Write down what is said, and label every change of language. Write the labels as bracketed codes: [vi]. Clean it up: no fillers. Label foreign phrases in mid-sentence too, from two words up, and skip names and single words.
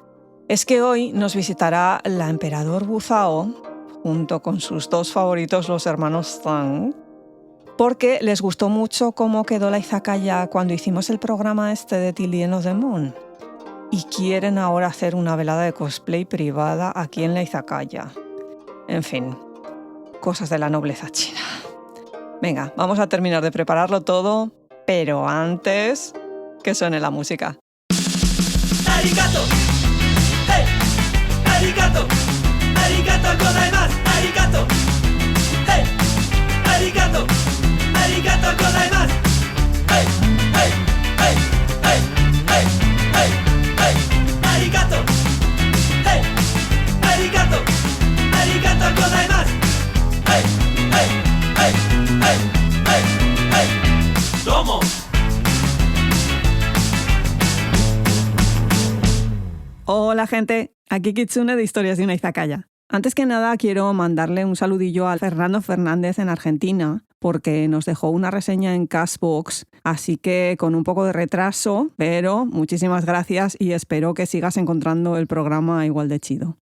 [es] Es que hoy nos visitará la emperador Wu Zhao, junto con sus dos favoritos, los hermanos Zhang, porque les gustó mucho cómo quedó la izakaya cuando hicimos el programa de Till the End of the Moon. Y quieren ahora hacer una velada de cosplay privada aquí en la izakaya. En fin, cosas de la nobleza china. Venga, vamos a terminar de prepararlo todo, pero antes que suene la música. [ja] ¡Arigato! ¡Hey! ¡Arigato! ¡ありがとうございます! ¡Arigato! ¡Hey! ¡Arigato! ¡ありがとうございます! ¡Hey! ¡Hey! ¡Hey! ¡Hey! ¡Hey! ¡Hey! ¡Hey! ¡Arigato! ¡Hey! ¡Arigato! ¡ありがとうございます! ¡Hey! ¡Hey! ¡Hey! ¡Hey! ¡Hey! ¡Hey! ¡Domo! [es] Hola gente, aquí Kitsune de Historias de una Izakaya. Antes que nada quiero mandarle un saludillo a Fernando Fernández en Argentina porque nos dejó una reseña en Castbox, así que con un poco de retraso, pero muchísimas gracias y espero que sigas encontrando el programa igual de chido.